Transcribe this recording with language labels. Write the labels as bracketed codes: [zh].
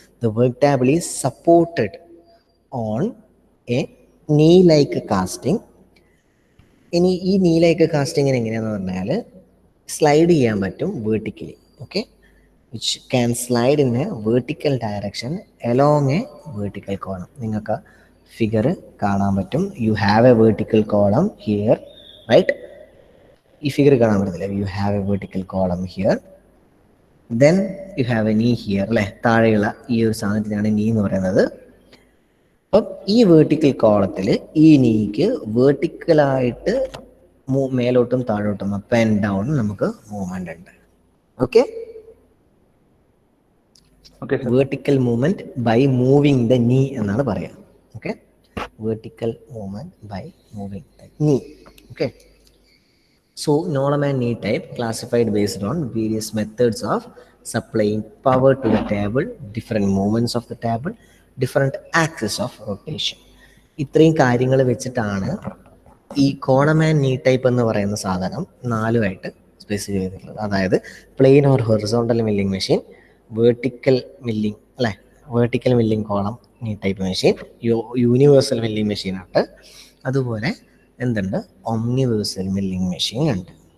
[en] The work table is supported on a knee like casting. [ml] ഇനി ഈ നീ ലൈക്ക് കാസ്റ്റിങ്ങിന് എങ്ങനെയാണെന്ന് പറഞ്ഞാൽ സ്ലൈഡ് ചെയ്യാൻ പറ്റും vertically. [en] Okay, which can slide in a vertical direction along a vertical column. [ml] നിങ്ങൾക്ക് ഫിഗർ കാണാൻ പറ്റും. [en] You have a vertical column here, right? [ml] ഈ ഫിഗർ കാണാൻ പറ്റത്തില്ല. [en] you have a vertical column here, then you have a knee here അല്ലേ, [ml] താഴെയുള്ള ഈ ഒരു സാധനത്തിനാണ് നീ എന്ന് പറയുന്നത്. അപ്പം ഈ വെർട്ടിക്കൽ കോളത്തിൽ ഈ നീക്ക് വെർട്ടിക്കലായിട്ട് മേലോട്ടും താഴോട്ടും അപ്പ് ആൻഡ് ഡൗൺ നമുക്ക് മൂവ്മെന്റ് ഉണ്ട്. [en] okay, vertical movement by moving the നീ [ml] എന്നാണ് പറയാ. [en] Okay, vertical movement by moving the knee. Okay, so column and knee type classified based on various methods of supplying power to the table, different movements of the table, different axis of rotation. [ml] ഇത്രയും കാര്യങ്ങൾ വെച്ചിട്ടാണ് ഈ column and നീ type എന്ന് പറയുന്ന സാധനം 4ആയിട്ട് സ്പെസിഫൈ ചെയ്തിട്ടുള്ളത്. അതായത് plain or horizontal milling machine, vertical milling അല്ലേ, വേർട്ടിക്കൽ മില്ലിംഗ് കോളം നീ type machine, universal milling machine ഉണ്ട്, അതുപോലെ എന്തുണ്ട്, ഒംനിവേഴ്സൽ മില്ലിംഗ് മെഷീൻ ഉണ്ട്.